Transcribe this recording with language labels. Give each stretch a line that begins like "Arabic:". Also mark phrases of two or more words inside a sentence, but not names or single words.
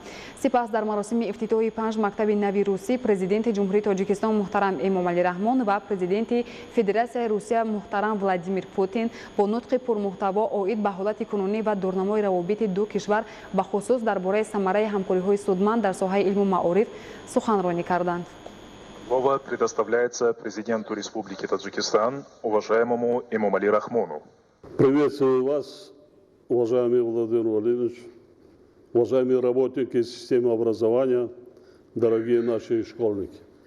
Tajik: Сипас дар маросими ифтитоҳи 5 мактаби нави русӣ президенти ҷумҳурии Тоҷикистон муҳтарам Эмомалӣ Раҳмон ва президенти Федератсияи Русия муҳтарам Владимир Путин бо нутқи пурмуҳтаво оид ба ҳолати кунунӣ ва дурнамои равобити ду кишвар ба хусус дар бораи самараи ҳамкориҳои судманд дар соҳаи илму маориф суханронӣ карданд.
Russian: Слово предоставляется президенту Республики Таджикистан, уважаемому Эмомалӣ Рахмону. Приветствую вас, уважаемый Владимир Владимирович, уважаемые работники системы образования, дорогие наши школьники.